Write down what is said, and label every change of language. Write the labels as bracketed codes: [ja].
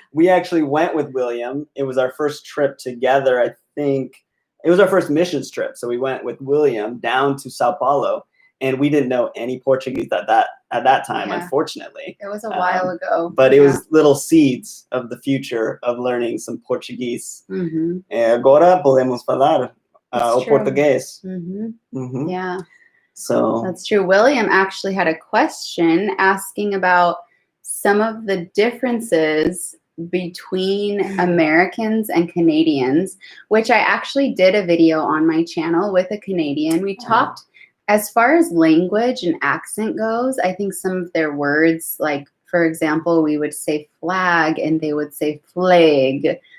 [en] We actually went with William. It was our first trip together. I think it was our first missions trip. So we went with William down to Sao Paulo. And we didn't know any Portuguese at that time, unfortunately. It was a while ago. But it was little seeds of the future of learning some Portuguese. [pt] Agora podemos falar o português. [en] Yeah. So that's true. William actually had a question asking about some of the differences between Americans and Canadians, which I actually did a video on my channel with a Canadian. We talked. As far as language and accent goes, I think some of their words, like, for example, we would say flag and they would say flag.